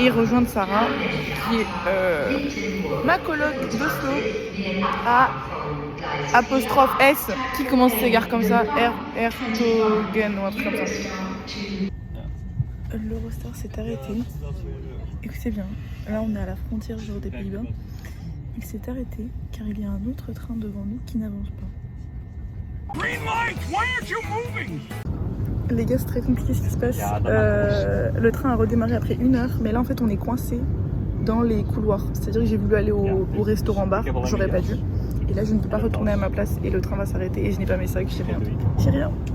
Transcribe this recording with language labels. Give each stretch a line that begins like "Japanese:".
French: Et rejoindre Sarah, qui est ma coloc d'Oslo, à apostrophe S, qui commence ses gares comme ça, Togen ou un truc comme ça. L'Eurostar s'est arrêté. Écoutez bien, là on est à la frontière genre des Pays-Bas. Il s'est arrêté car il y a un autre train devant nous qui n'avance pas.
English: Green light, why aren't you moving?
French: Les gars, c'est très compliqué ce qui se passe. Le train a redémarré après 1 heure, mais là en fait on est coincé dans les couloirs. C'est-à-dire que j'ai voulu aller au restaurant bar, j'aurais pas dû. Et là je ne peux pas retourner à ma place et le train va s'arrêter et je n'ai pas mes sacs, j'ai rien. J'ai rien.